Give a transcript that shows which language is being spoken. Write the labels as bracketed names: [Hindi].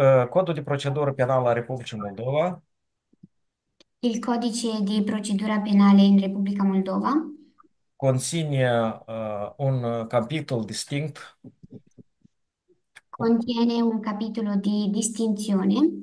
[Romanian] Codul de procedură penală a Republicii Moldova [Italian] Il codice di procedura penale in Repubblica Moldova [Romanian] conține un capitol distinct [Italian] contiene un capitolo di distinzione